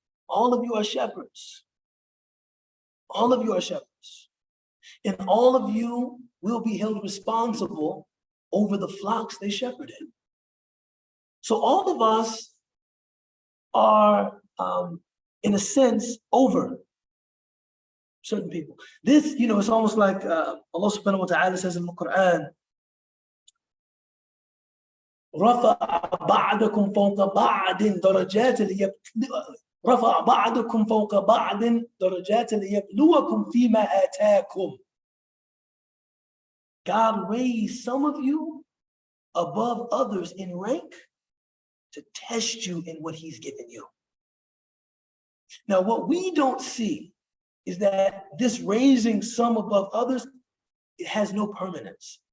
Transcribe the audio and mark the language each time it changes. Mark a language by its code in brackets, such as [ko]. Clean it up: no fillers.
[en] All of you are shepherds. All of you are shepherds. And all of you will be held responsible over the flocks they shepherded. So all of us are, in a sense, over certain people. This, it's almost like Allah subhanahu wa ta'ala says in the Quran, [ar] رَفَعَ بَعْدَكُمْ فَوْقَ بَعْدٍ دَرَجَاتٍ رَفَعَ بَعْدَكُمْ فَوْقَ بَعْدٍ دَرَجَاتٍ لِيَبْلُوَكُمْ فِي مَا آتَاكُمْ. [en] God raised some of you above others in rank to test you in what he's given you. Now, what we don't see is that this raising some above others, it has no permanence.